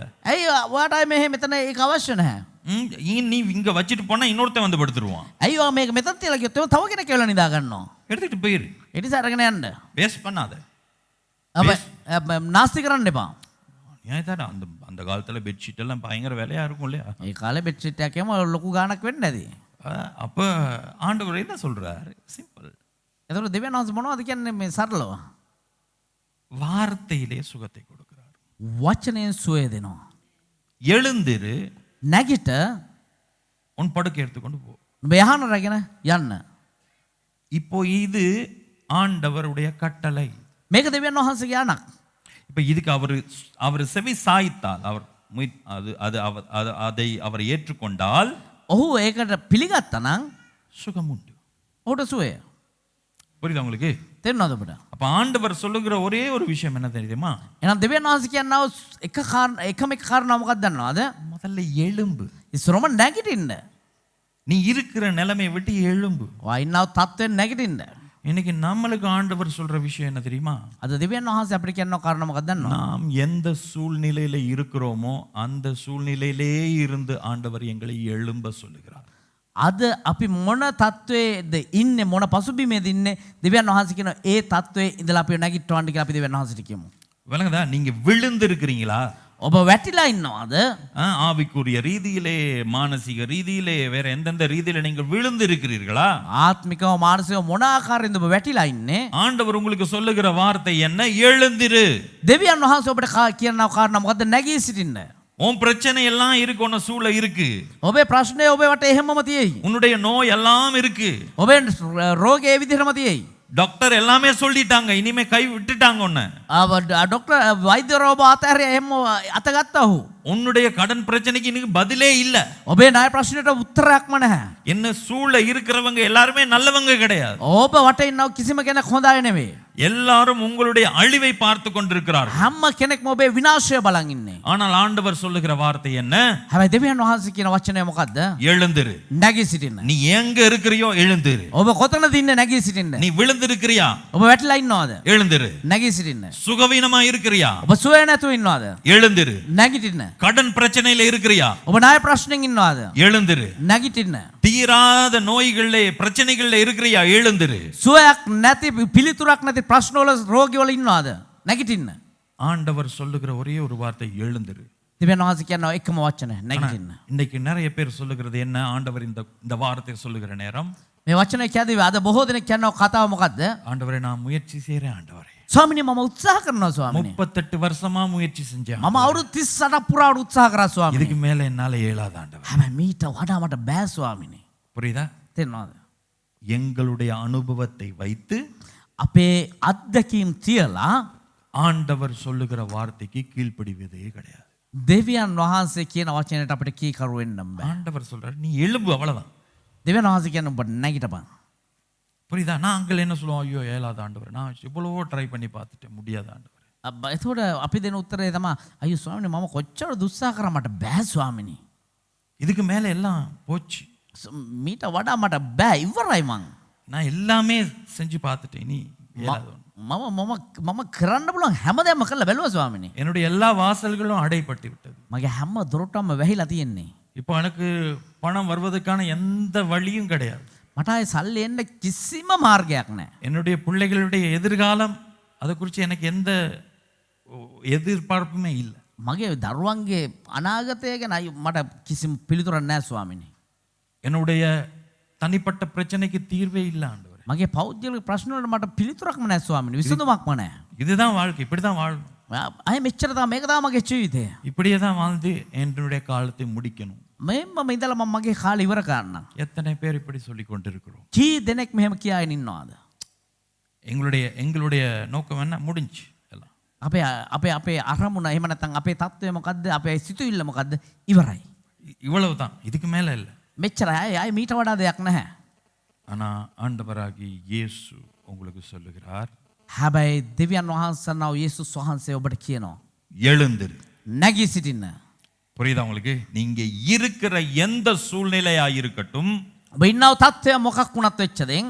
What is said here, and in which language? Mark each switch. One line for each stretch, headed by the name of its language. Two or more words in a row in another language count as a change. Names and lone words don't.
Sinhala: ඇයි ඔයාට ආයේ මෙහෙ මෙතන ඒක අවශ්‍ය නැහැ.
Tamil: நீ இங்க வச்சுட்டு போனா இன்னொருத்தன் வந்து படுத்துருவான்.
Sinhala: ඇයි ඔයා මේක මෙතන තියලා ගියොත් තව කෙනෙක් කියලා නිදා ගන්නවා.
Tamil: எடுத்துட்டு போயிரு.
Sinhala: ඒ නිසා අරගෙන යන්න.
Tamil: வேஸ்ட் பண்ணாத.
Sinhala: නාස්ති කරන්න එපා.
Tamil: ஏன் தானே அந்த அந்த காலத்துல பெட்ஷீட் எல்லாம் பயங்கர விலையா இருக்கும் இல்லையா?
Sinhala: ඒ කාලේ
English: bed sheet
Sinhala: එකේම ලොකු ගාණක් වෙන්නේ නැති.
Tamil: அப்ப ஆண்டவர் என்ன சொல்றாரு? சிம்பிள்.
Sinhala: එතකොට දෙවියන් වහන්සේ මොනවද කියන්නේ මේ සරලව?
Tamil: வார்த்தையிலே சுகத்தை கொடுக்கிறார்.
Sinhala: වචනයෙන් සුවය දෙනවා.
Tamil: எழுந்திரு,
Sinhala: නැගිට
Tamil: உன் படுக்கை எடுத்துக்கொண்டு போ.
Sinhala: ඔබ යහන රැගෙන යන්න.
Tamil: இப்போ இது ஆண்டவருடைய கட்டளை.
Sinhala: මේක දෙවියන් වහන්සේගේ අණක්.
Tamil: இப்ப இதுக்கு அவர் செவி சாய்த்தால், அவர் அதை அவர் ஏற்றுக்கொண்டால்
Sinhala: ඔහු ඒකට පිළිගත්තා නම්
Tamil: சுகம் உண்டு.
Sinhala: ඔහුට සුවය.
Tamil: புரியுதா உங்களுக்கு?
Sinhala: තේරුණාද ඔබට?
Tamil: அப்ப ஆண்டவர் சொல்லுகிற ஒரே ஒரு விஷயம் என்ன தெரியுமா?
Sinhala: එහෙනම් දෙවියන් වහන්සේ කියනවා එකම එක කාරණා මොකක්ද දන්නවද?
Tamil: முதல்ல எழும்பு.
Sinhala: ඉස්සරම නැගිටින්න.
Tamil: நீ இருக்கிற நிலைமையை விட்டு எழும்பு.
Sinhala: ඔයා ඉන්නව තත්ත්වෙන් නැගිටින්න.
Tamil: இன்னைக்கு நம்மளுக்கு ஆண்டவர் சொல்ற விஷயம் என்ன தெரியுமா?
Sinhala: අද දෙවියන් වහන්සේ අපිට කියනවා කාරණා මොකක්ද දන්නවද?
Tamil: நாம் எந்த சூழ்நிலையில இருக்கிறோமோ அந்த சூழ்நிலையிலே இருந்து ஆண்டவர் எங்களை எழும்ப சொல்லுகிறார்.
Sinhala: අද අපි මොන තත්ත්වයේද ඉන්නේ, මොන පසුබිමේද ඉන්නේ, දෙවියන් වහන්සේ කියන ඒ තත්ත්වයේ ඉඳලා අපි නැගිටවන්න කියලා අපි දෙවියන් වහන්සේට කියමු.
Tamil: விளங்குதா? நீங்க விழுந்து இருக்கிறீங்களா?
Sinhala: ඔබ වැටිලා ඉන්නවද?
Tamil: ஆவிக்குரிய ரீதியிலே, மானசீக ரீதியிலே, வேற எந்தெந்த ரீதியில நீங்கள் விழுந்து இருக்கிறீர்களா?
Sinhala: ආත්මිකව මානසිකව මොන ආකාරයෙන්ද ඔබ වැටිලා ඉන්නේ?
Tamil: ஆண்டவர் உங்களுக்கு சொல்லுகிற வார்த்தை என்ன? எழுந்திரு.
Sinhala: දෙවියන් වහන්සේ ඔබට කියන කාරණා මොකද්ද? නැගී සිටින්න.
Tamil: உன் பிரச்சனை எல்லாம் இருக்கு, உன்ன சூழ இருக்கு.
Sinhala: ඔබේ ප්‍රශ්නේ ඔබේ වට එහෙමම තියෙයි.
Tamil: உன்னுடைய நோய் எல்லாம் இருக்கு.
Sinhala: ඔබේ රෝගේ ඒ විදිහටම තියෙයි.
Tamil: டாக்டர் எல்லாமே சொல்லிட்டாங்க, இனிமே கை விட்டுட்டாங்க உன்னை.
Sinhala: ඩොක්ටර් වෛද්‍යවරයා ඔබ අතහැරියා, එහෙම අතගත්තා ඔහු.
Tamil: உன்னுடைய கடன் பிரச்சனைக்கு இன்னைக்கு பதிலே இல்ல.
Sinhala: ඔබේ ණය ප්‍රශ්නෙට උත්තරයක්ම නැහැ.
Tamil: என்ன சூழ இருக்கிறவங்க எல்லாருமே நல்லவங்க கிடையாது.
Sinhala: ඔබ වට ඉන්නව කිසිම කෙනෙක් හොඳ අය නෙවෙයි.
Tamil: எல்லாரும் உங்களுடைய அழிவை பார்த்து கொண்டிருக்கிறார்கள்.
Sinhala: හැම කෙනෙක්ම ඔබේ විනාශය බලන් ඉන්නේ.
Tamil: ஆனால் ஆண்டவர் சொல்லுகிற வார்த்தை என்ன?
Sinhala: හැබැයි දෙවියන් වහන්සේ කියන වචනය මොකද්ද?
Tamil: எழுந்திரு.
Sinhala: නැගී සිටින්න.
Tamil: நீ எங்க இருக்கிறியோ எழுந்திரு.
Sinhala: ඔබ කොතනද ඉන්නේ? නැගී සිටින්න.
Tamil: நீ விழுந்திருக்கிறியா?
Sinhala: ඔබ වැටිලා ඉන්නවද?
Tamil: எழுந்திரு.
Sinhala: නැගී සිටින්න.
Tamil: சுகவீனமா இருக்கிறியா?
Sinhala: ඔබ සුවය නැතුව ඉන්නවද?
Tamil: எழுந்திரு.
Sinhala: නැගිටින්න.
Tamil: கடன் பிரச்சனையில இருக்கிறியா?
Sinhala: ඔබ ණය ප්‍රශ්නෙන් ඉන්නවද?
Tamil: எழுந்திரு.
Sinhala: නැගිටින්න.
Tamil: தீராத நோய்களிலே, பிரச்சனைகளிலே இருக்கிறியா? எழுந்திரு.
Sinhala: සුවයක් නැති, පිළිතුරක් නැති ප්‍රශ්නවල, රෝගිවල ඉන්නවද? නැගිටින්න.
Tamil: ஆண்டவர் சொல்லுகிற ஒரே ஒரு வார்த்தை எழுந்திரு.
Sinhala: දෙවියන් වහන්සේ කියනවා එකම වචනය, නැගිටින්න.
Tamil: இன்னைக்கு நிறைய பேர் சொல்லுகிறது என்ன? ஆண்டவர் இந்த வார்த்தை சொல்லுகிற நேரம்,
Sinhala: මේ වචනය කියද්දී අද බොහෝ දෙනෙක් කියනවා කතාව මොකද්ද?
Tamil: ஆண்டவரே நான் முயற்சி செய்றேன் ஆண்டவரே.
Sinhala: ස්වාමිනේ මම උත්සාහ කරනවා ස්වාමිනේ.
Tamil: 38 வருஷமா முயற்சி செஞ்சேன்.
Sinhala: මම අවුරුදු 38ක් පුරාවට උත්සාහ කරා ස්වාමිනේ.
Tamil: இதுக்கு மேல என்னால இயலாத ஆண்டவர்.
Sinhala: හැබැයි මීට වඩා මට බෑ ස්වාමිනේ.
Tamil: புரியுதா?
Sinhala: තේරෙනවද?
Tamil: எங்களுடைய அனுபவத்தை வைத்து
Sinhala: අපේ අත්දැකීම් තියලා
Tamil: ஆண்டவர் சொல்லுகிற வார்த்தைக்கு கீழ்ப்படிவதே கிடையாது.
Sinhala: දෙවියන් වහන්සේ කියන වචනයට අපිට කීකරු වෙන්න බෑ.
Tamil: ஆண்டவர் சொல்றாரு நீ எழும்பு, அவ்வளவுதான்.
Sinhala: දෙවියන් වහන්සේ කියන ඔබ නැගිටපන්.
Tamil: புரியுதா? நாங்கள் என்ன சொல்லுவோம்? ஐயோ ஏலாத ஆண்டவர், நான் இவ்வளவோ ட்ரை பண்ணி பார்த்துட்டேன், முடியாத ஆண்டவர்.
Sinhala: එතකොට අපි දෙන උත්තරේ තමයි අයියෝ ස්වාමිනේ මම කොච්චර දුස්සා කරා මට බෑ ස්වාමිනේ.
Tamil: இதுக்கு மேல எல்லாம் போச்சு,
Sinhala: මීට වඩා මට බෑ, ඉවරයි මං.
Tamil: நான் எல்லாமே செஞ்சு பார்த்துட்டேன், நீ இயலாத.
Sinhala: මම කරන්න පුළුවන් හැමදේම කළා බැලුවා ස්වාමිනේ.
Tamil: என்னுடைய எல்லா வாசல்களும் அடைப்பட்டு விட்டது.
Sinhala: මගේ හැම දොරටම වැහිලා තියෙන්නේ.
Tamil: இப்போ எனக்கு பணம் வருவதற்கான எந்த வழியும் கிடையாது.
Sinhala: මට ආයේ සල්ලි එන්න කිසිම මාර්ගයක් නැහැ.
Tamil: என்னுடைய பிள்ளைகளுடைய எதிர்காலம், அதை குறித்து எனக்கு எந்த எதிர்பார்ப்புமே இல்லை.
Sinhala: මගේ දරුවන්ගේ අනාගතය ගැන මට කිසිම පිළිතුරක් නැහැ ස්වාමිනේ.
Tamil: என்னுடைய தனிப்பட்ட பிரச்சனைக்கு தீர்வே இல்லை ஆண்டவரே.
Sinhala: මගේ පෞද්ගලික ප්‍රශ්න වලට මට පිළිතුරක්ම නැහැ ස්වාමිනේ. විසඳුමක්ම නැහැ.
Tamil: இதுதான் வாழ்க்கை, இப்படி தான் வாழணும்.
Sinhala: අය මෙච්චර තමයි, මේක තමයි මගේ ජීවිතය.
Tamil: இப்படியே தான் வாழ்ந்து என்னுடைய காலத்தை முடிக்கணும்.
Sinhala: මෙම්ම ඉඳලා මම මගේ කාලේ ඉවර කරන්නම්.
Tamil: எத்தனை பேர் இப்படி சொல்லி கொண்டிருக்கிறோம்?
Sinhala: කී දෙනෙක් මෙහෙම කියාගෙන ඉන්නවද?
Tamil: எங்களுடைய நோக்கம் என்ன? முடிஞ்சு எல்லாம்.
Sinhala: අපේ අපේ අපේ අරමුණ එහෙම නැත්නම් අපේ தত্ত্বය මොකද්ද? අපේ සිතුවිල්ල මොකද්ද? ඉවරයි.
Tamil: இவ்வளவு தான், இதுக்கு மேல இல்லை.
Sinhala: මෙච්චරයි. ආයේ මීට වඩා දෙයක් නැහැ.
Tamil: ஆனா ஆண்டவராகி இயேசு உங்களுக்கு சொல்லுகிறார்,
Sinhala: හැබැයි දෙවියන් වහන්සේනව යේසුස් වහන්සේ ඔබට කියනවා
Tamil: எழுந்திரு.
Sinhala: නැගී සිටින්න.
Tamil: புரியுதா உங்களுக்கு? நீங்க இருக்கிற எந்த சூழ்நிலையா இருக்கட்டும்,
Sinhala: ඔබ ඉන්නව තත්ත්වය මොකක් වුණත් වෙච්ච දෙන්